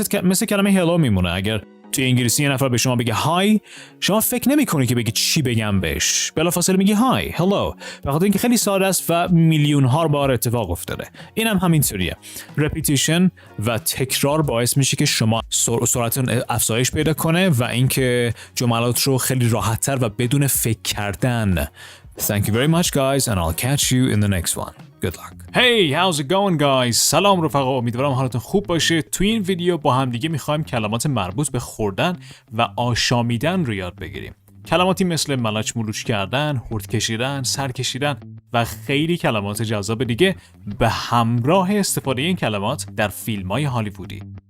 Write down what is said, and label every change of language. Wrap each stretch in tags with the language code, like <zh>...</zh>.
<fa>مثل کلمه hello میمونه. اگر توی انگلیسی یه نفر به شما بگه های، شما فکر نمی‌کنید که بگید چی بگم بهش، بلافاصله میگی های، hello، به خاطر اینکه خیلی ساده است و میلیون ها بار اتفاق افتاده. اینم همینطوریه. repetition و تکرار باعث میشه که شما سرعتتون افزایش پیدا کنه و اینکه جملات رو خیلی راحت‌تر و بدون فکر کردن.</fa> <en>Thank you very much guys and I'll catch you in the next one. Good luck. Hey, how's it going guys?</en> <fa>سلام رفقا، امیدوارم حالتون خوب باشه. تو این ویدیو با هم دیگه میخوایم کلمات مربوط به خوردن و آشامیدن رو یاد بگیریم. کلماتی مثل ملچ ملوچ کردن، هورد کشیدن، سر کشیدن و خیلی کلمات جذاب دیگه به همراه استفاده این کلمات در فیلم‌های هالیوودی.</fa>